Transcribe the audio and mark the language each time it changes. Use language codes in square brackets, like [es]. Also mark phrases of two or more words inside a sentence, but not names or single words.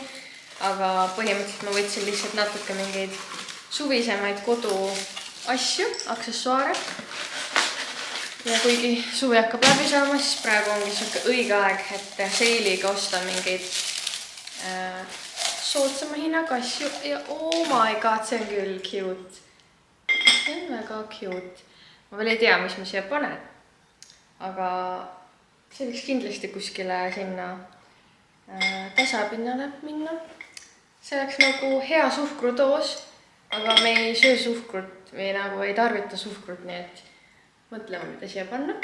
[et] Aga põhimõtteliselt ma võtsin lihtsalt natuke mingeid suvisemaid kodu asju, aksessuaare. Ja kuigi suvi hakkab läbi saama, siis praegu ongi siuke õige aeg, et seiliga osta mingeid soodsama hinnaga asju. [en] Ja oh my god, [et] see on küll cute. See on väga cute. Ma veel ei tea, mis ma siia panen, aga see võiks kindlasti kuskile sinna tasapinnale minna. See oleks nagu hea suhkrudoos, aga me ei söö suhkrut või nagu ei tarvita suhkrut, nii et mõtleme, mida siia panna.